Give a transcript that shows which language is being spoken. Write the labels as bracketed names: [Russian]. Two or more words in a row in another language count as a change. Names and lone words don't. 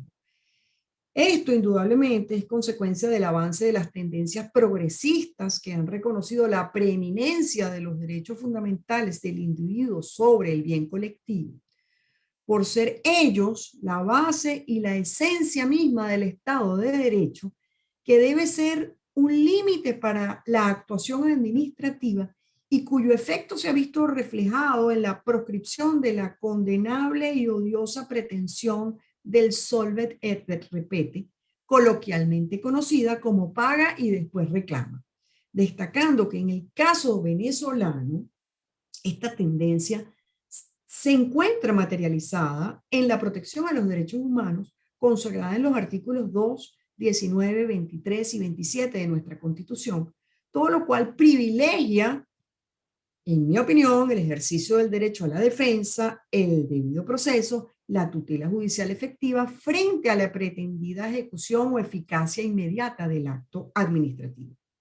[Spanish] Esto indudablemente es consecuencia del avance de las tendencias progresistas que han reconocido la preeminencia de los derechos fundamentales del individuo sobre el bien colectivo, por ser ellos la base y la esencia misma del Estado de Derecho, que debe ser un límite para la actuación administrativa y cuyo efecto se ha visto reflejado en la proscripción de la condenable y odiosa pretensión del [Latin] solvet et repete, [Spanish] coloquialmente conocida como paga y después reclama, destacando que en el caso venezolano, esta tendencia se encuentra materializada en la protección a los derechos humanos consagrada en los artículos 2, 19, 23 y 27 de nuestra Constitución, todo lo cual privilegia, en mi opinión, el ejercicio del derecho a la defensa, el debido proceso, la tutela judicial efectiva frente a la pretendida ejecución o eficacia inmediata del acto administrativo.